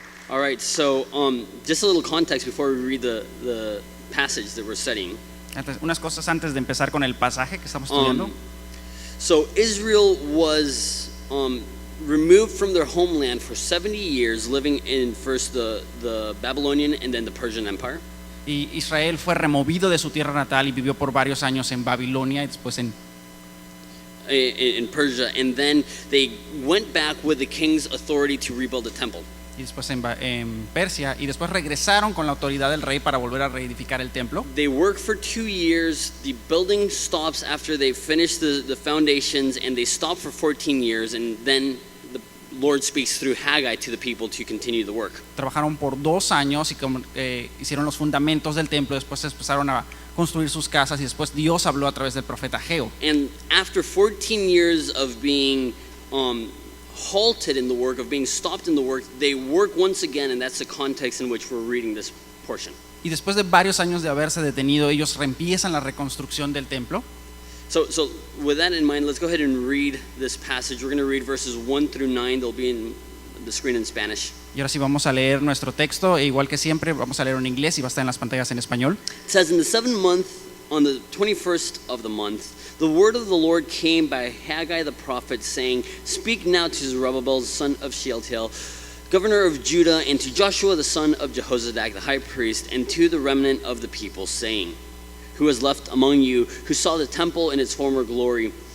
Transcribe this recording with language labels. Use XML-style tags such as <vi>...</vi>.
<en>All right, so just a little context before we read the passage that we're studying.</en> <es>Unas cosas antes de empezar con el pasaje que estamos estudiando.</es> <en>So Israel was removed from their homeland for 70 years, living in first the Babylonian and then the Persian Empire.</en> <es>Y Israel fue removido de su tierra natal y vivió por varios años en Babilonia y después en</es> <en>Persia, and then they went back with the king's authority to rebuild the temple.</en> <es>y después en Persia, y después regresaron con la autoridad del rey para volver a reedificar el templo.</es> <en>They worked for 2 years. The building stops after they finish the foundations, and they stop for 14 years, and then the Lord speaks through Haggai to the people to continue the work.</en> <es>Trabajaron por 2 años y hicieron los fundamentos del templo, después empezaron a construir sus casas y después Dios habló a través del profeta Ageo.</es> <en>And after 14 years of being halted in the work, of being stopped in the work, they work once again, and that's the context in which we're reading this portion.</en> <es>Y después de varios años de haberse detenido, ellos reempiezan la reconstrucción del templo.</es> <en>So with that in mind, let's go ahead and read this passage. We're going to read verses 1 through 9. They'll be in the screen in Spanish.</en> <es>Y ahora sí vamos a leer nuestro texto, e igual que siempre vamos a leer en inglés y va a estar en las pantallas en español.</es> <en>It says, in the 7th month, on the 21st of the month, the word of the Lord came by Haggai the prophet, saying, Speak now to Zerubbabel, son of Shealtiel, governor of Judah, and to Joshua the son of Jehozadak, the high priest, and to the remnant of the people, saying, Who is left among you, who saw the temple in its former glory?</en>